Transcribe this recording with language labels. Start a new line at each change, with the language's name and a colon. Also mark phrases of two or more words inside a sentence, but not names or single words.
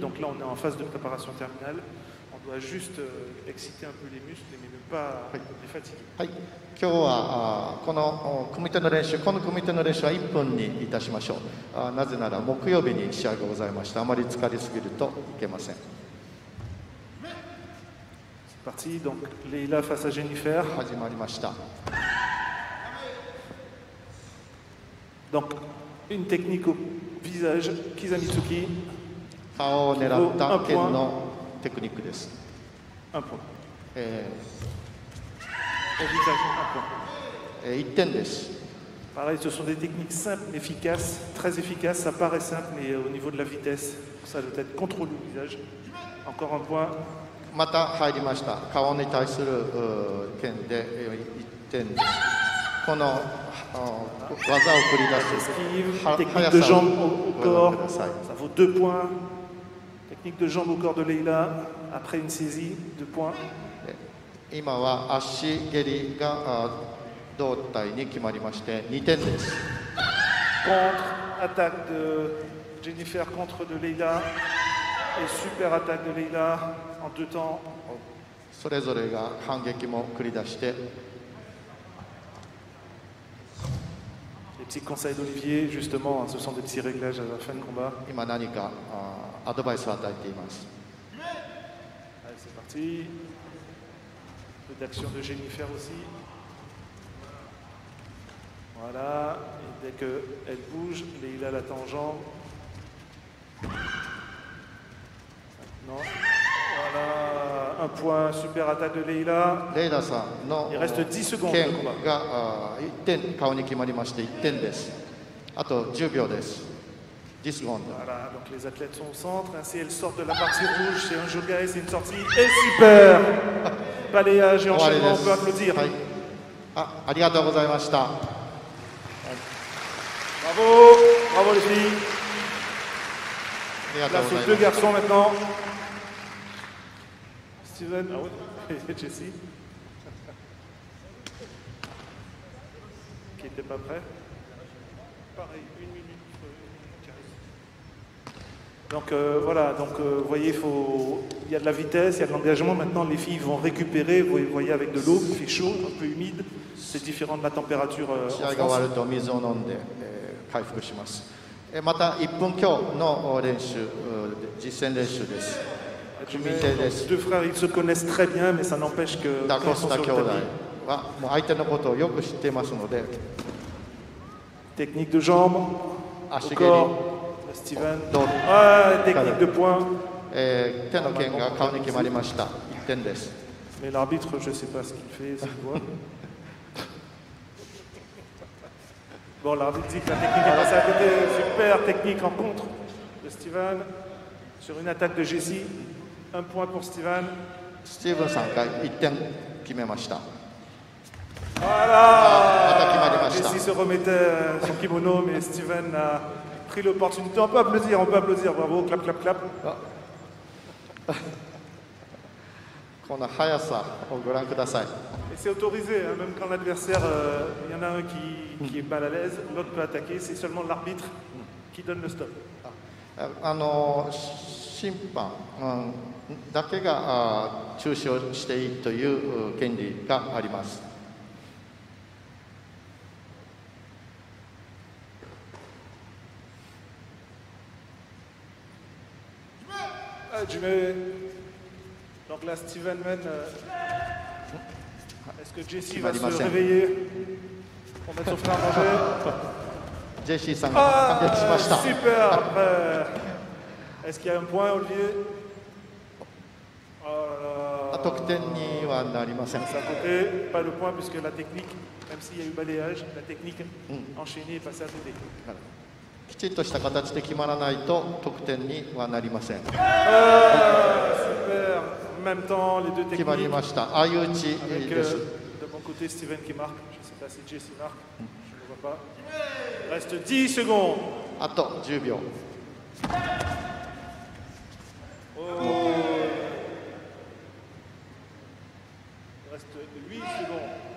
French: Donc là, on est en phase de préparation terminale. On doit juste exciter un peu les muscles, mais ne pas les fatiguer.
Japanese: はい、今日はこの組手の練習は1分にいたしましょう。なぜなら木曜日に試合がございまして、あまり疲れすぎるといけません。
French: Parti, donc Leila face à Jennifer.
Japanese: 始まりました。
French: Donc une technique au visage, Kizamitsuki.
Japanese: 顔を狙った剣のテクニックです。
French: 1 point. Au visage, 1 point.
Japanese: 1 点です。
French: Pareil, ce sont des techniques simples, efficaces, très efficaces. Ça paraît simple, mais au niveau de la vitesse, ça doit être contrôle du visage. Encore 1 point.
Japanese: また入りました。顔に対する剣で1点です。この技を繰り出す
French: technique de jambe au corps, ça vaut 2 points. Technique de jambe au corps de Leila, après une saisie, 2 points.
Japanese: 今は足蹴りが胴体に決まりまして2点です。
French: Contre, attaque de Jennifer contre de Leila et super attaque de Leila en 2 temps.
Japanese: それぞれが反撃も繰り出して。
French: Les petits conseils d'Olivier, justement, ce sont des petits réglages à la fin de combat.
Japanese: 今何かアドバイスを与えています。
French: Allez, c'est parti. Peu d'action de Jennifer aussi. Voilà. Et dès qu'elle bouge, Leila l'attend en jambe. Maintenant, voilà. 1 point, super attaque de Leila.
Japanese: レイラさんの
French: Il reste 10 secondes.
Japanese: 剣が1点顔に決まりまして1点です。あと10秒です。
French: 10 secondes. Voilà, donc les athlètes sont au centre. Ainsi, elles sortent de la partie rouge. C'est un jogai, c'est une sortie. Et super balayage et enchaînement, on peut applaudir.
Japanese: はい、ありがとうございました。
French: Bravo, bravo les filles.
Japanese: ありがとう
French: Place
Japanese: ござい
French: aux
Japanese: ま
French: 2
Japanese: す。
French: garçons maintenant. Steven, et Jessie. Qui n'était pas prêt. Pareil, 1 minute. Donc voilà, donc vous voyez, il y a de la vitesse, il y a de l'engagement. Maintenant, les filles vont récupérer, vous voyez, avec de l'eau, il fait chaud, un peu humide. C'est différent de la température en
Japanese: 試合が終わ
French: France.
Japanese: ると水を飲んで、回復します。また1分強の練習、実践練習です。組手です。
French: Deux frères, ils se connaissent très bien, mais ça n'empêche que
Japanese: ダ
French: quand
Japanese: コ
French: ils
Japanese: ス
French: sont
Japanese: タ
French: sur
Japanese: 兄
French: le
Japanese: 弟
French: tapis,
Japanese: はもう相手のことをよく知っていますので、
French: technique de jambe,
Japanese: 足
French: au
Japanese: 蹴り、
French: corps, Steven.
Japanese: 胴
French: Ah, technique de poing.
Japanese: 手の剣が顔に決まりました。1点です。
French: Mais l'arbitre, je ne sais pas ce qu'il fait, s'il voit. Bon, l'arbitre dit que la technique est passée à côté. Super technique en contre de Steven sur une attaque de Jessie. 1 point pour Steven.
Japanese: スティーブンさんが1点決めました。
French: Voilà! Jessie se remettait son kimono, mais Steven a pris l'opportunité. On peut applaudir, bravo, clap, clap, clap.
Japanese: この速さをご覧ください。
French: Et c'est autorisé, hein, même quand l'adversaire, il y en a un qui est mal à l'aise, l'autre peut attaquer, c'est seulement l'arbitre qui donne le stop.
Japanese: 審判、だけが中止をしていいという権利があります。
French: Donc là, Steven mène. Est-ce que Jessie va se réveiller pour mettre son frère en danger?
Japanese: ジェシーさんが反撃しました。
French: Super après. Est-ce qu'il y a un point, Olivier?
Japanese: 得点にはなりません。
French: Ça côté, pas de point puisque la technique, même s'il y a eu balayage, la technique enchaînée est passée à côté.
Japanese: きちっとした形で決まらないと得点にはなりません。
French: Super. En même temps, les deux techniques.
Japanese: 決まりました。相打ち
French: Avec
Japanese: です。
French: de mon côté Steven qui marque. Je ne sais pas si Jessie marque. Je ne le vois pas. Il reste 10 secondes.
Japanese: あと10秒。
French: Oh. Il reste 8 secondes.